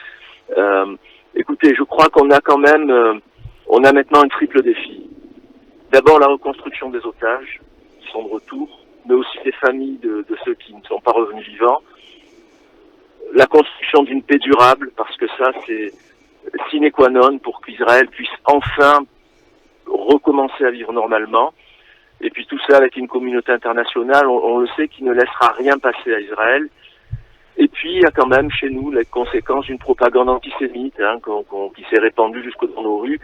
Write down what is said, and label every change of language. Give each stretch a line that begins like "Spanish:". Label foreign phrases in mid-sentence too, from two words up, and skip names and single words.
French: Écoutez, je crois qu'on a quand même, on a maintenant un triple défi. D'abord la reconstruction des otages qui sont de retour, mais aussi des familles de ceux qui ne sont pas revenus vivants. La construction d'une paix durable, parce que ça c'est
Latin: sine qua non
French: pour qu'Israël puisse enfin recommencer à vivre normalement. Et puis tout ça avec une communauté internationale, on le sait, qui ne laissera rien passer à Israël. Et puis il y a quand même chez nous les conséquences d'une propagande antisémite qui s'est répandue jusque dans nos rues.